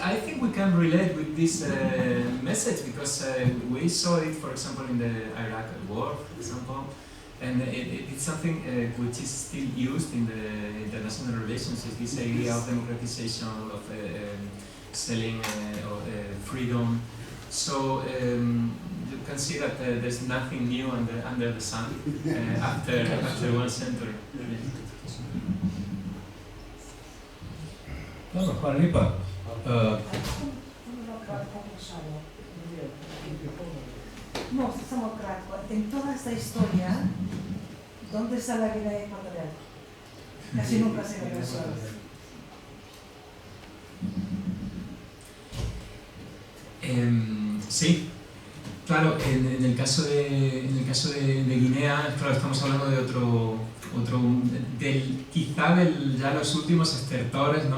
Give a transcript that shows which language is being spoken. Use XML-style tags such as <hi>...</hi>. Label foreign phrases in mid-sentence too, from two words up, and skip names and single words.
<en>I think we can relate with this message because we saw it, for example, in the Iraq War, for example, and it's something which is still used in the international relations, is this idea of democratization, of selling freedom. So you can see that there's nothing new under the sun after one century.</en> <sl>Dobro, hvala lepa. No, samo kratko.</sl> <es>En toda esta historia, ¿dónde está la Guinea Ecuatorial? Casi nunca se regresó. Sí, claro, en el caso de Guinea, claro, estamos hablando de quizá los últimos estertores, ¿no?</es>